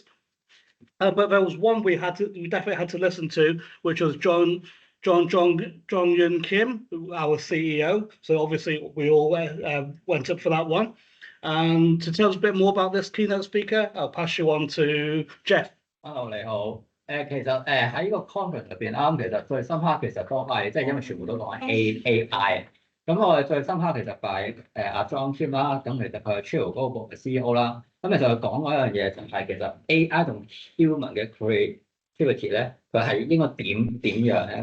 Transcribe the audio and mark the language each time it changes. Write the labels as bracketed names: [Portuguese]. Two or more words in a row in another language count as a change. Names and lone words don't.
[English] But there was one we definitely had to listen to, which was Jong Yun Kim, our CEO. So obviously we all went up for that one. And to tell us a bit more about this keynote speaker, I'll pass you on to Jeff. Hello， [Cantonese] 你好。其實喺呢個 conference 入邊其實最深刻其實都係即係因為全部都講緊 AI。咁我哋最深刻其實係阿 John Kim 啦，咁其實佢係 Chill 嗰個 CEO 啦。咁其實佢講嗰樣嘢就係其實 AI 同 human 嘅 creativity 咧，佢係應該點樣咧？